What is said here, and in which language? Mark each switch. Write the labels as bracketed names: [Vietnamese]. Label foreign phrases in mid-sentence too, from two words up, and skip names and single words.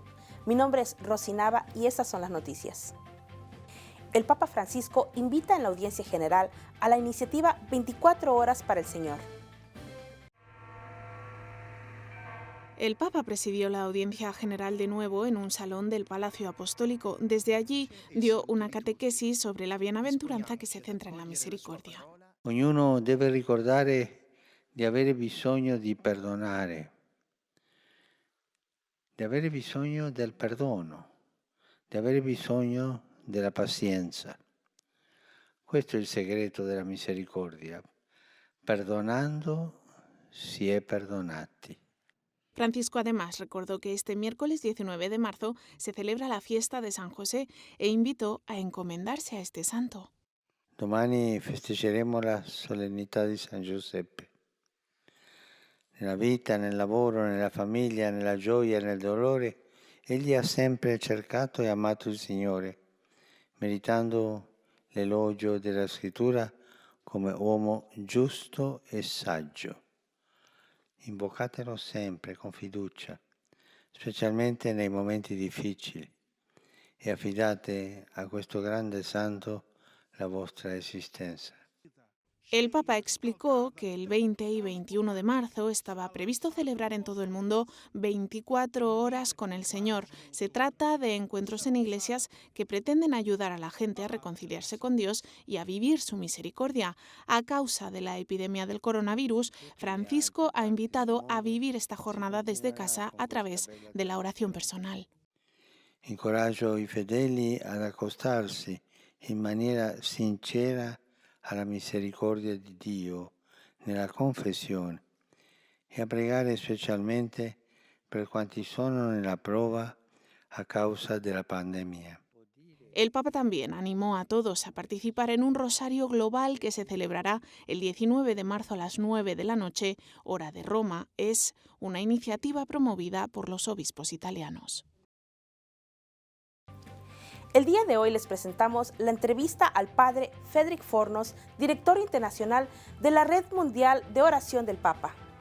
[Spanish] Mi nombre es Rosy Nava y estas son las noticias. El Papa Francisco invita en la audiencia general a la iniciativa 24 horas para el Señor. El Papa presidió la audiencia general de nuevo en un salón del Palacio Apostólico. Desde allí dio una catequesis sobre la bienaventuranza que se centra en la misericordia. [Italian] Ognuno deve ricordare di avere bisogno di perdonare, di avere bisogno del perdono, di avere bisogno della pazienza. Questo è il segreto della misericordia. Perdonando si è perdonati. [Spanish] Francisco además recordó que este miércoles 19 de marzo se celebra la fiesta de San José e invitó a encomendarse a este santo. [Italian] Domani festeggeremo la solennità di San Giuseppe. Nella vita, nel lavoro, nella famiglia, nella gioia e nel dolore, egli ha sempre cercato e amato il Signore, meritando l'elogio della Scrittura come uomo giusto e saggio. Invocatelo sempre con fiducia, specialmente nei momenti difficili, e affidate a questo grande santo la vostra existencia. [Spanish] El Papa explicó que el 20 y 21 de marzo estaba previsto celebrar en todo el mundo 24 horas con el Señor. Se trata de encuentros en iglesias que pretenden ayudar a la gente a reconciliarse con Dios y a vivir su misericordia. A causa de la epidemia del coronavirus, Francisco ha invitado a vivir esta jornada desde casa a través de la oración personal. [Italian] Incoraggio i fedeli ad accostarsi in maniera sincera alla misericordia di Dio nella confessione e a pregare specialmente per quanti sono nella prova a causa della pandemia. [Spanish] El Papa también animó a todos a participar en un rosario global que se celebrará el 19 de marzo a las 9 de la noche, hora de Roma. Es una iniciativa promovida por los obispos italianos. El día de hoy les presentamos la entrevista al padre Frederick Fornos, director internacional de la Red Mundial de Oración del Papa.